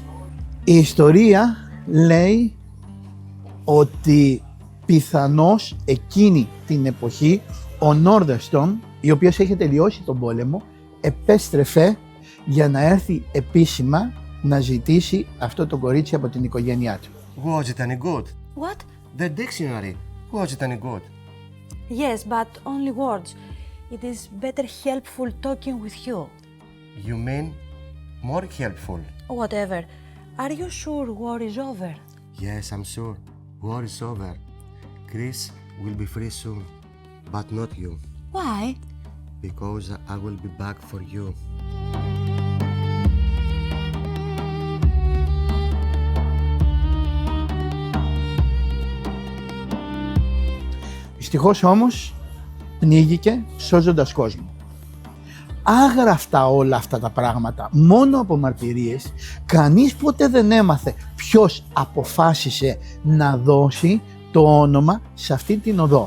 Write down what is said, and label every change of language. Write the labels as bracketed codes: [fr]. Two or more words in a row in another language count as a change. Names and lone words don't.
[el] Η ιστορία λέει ότι πιθανώς εκείνη την εποχή ο Νόρδερστον, ο οποίος είχε τελειώσει τον πόλεμο, επέστρεφε για να έρθει επίσημα να ζητήσει αυτό το κορίτσι από την οικογένειά του. [en] Was it any good? What? The dictionary. Was it any good? Yes, but only words. It is better helpful talking with you. You mean more helpful? Whatever. Are you sure war is over? Yes, I'm sure. War is over. Chris will be free soon, but not you. Why? Because I will be back for you. [el] Δυστυχώς όμως πνίγηκε σώζοντας κόσμο. Άγραφτα όλα αυτά τα πράγματα, μόνο από μαρτυρίες, κανείς ποτέ δεν έμαθε ποιος αποφάσισε να δώσει το όνομα σε αυτή την οδό.